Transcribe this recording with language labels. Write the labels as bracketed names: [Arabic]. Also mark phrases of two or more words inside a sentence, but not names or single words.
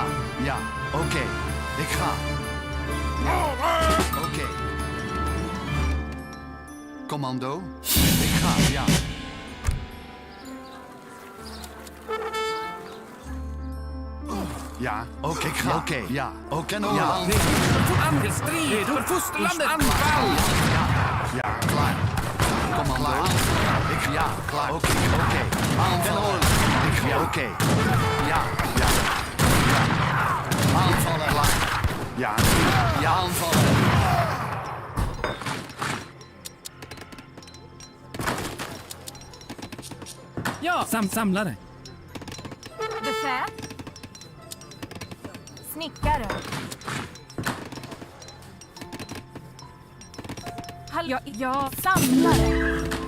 [Dutch] Ja, oké. Ik ga. Oké. Commando. Ik ga. Ja. Ja, oké. Ik ga. Oké. Ja, oké. Ja. [Swedish] Angriffsstrid! För fosterlandet! Anfall! [Dutch] Ja, klaar. Commando. Ik ja, klaar. Oké, oké. Aanvallen. Ik ga. Oké. Ja, ja. Ja. Aanvallen. Klaar. Ja. Ja, aanvallen. [Swedish] Ja, samlare. Befäl. Snickare. Hallå, ja, samlare.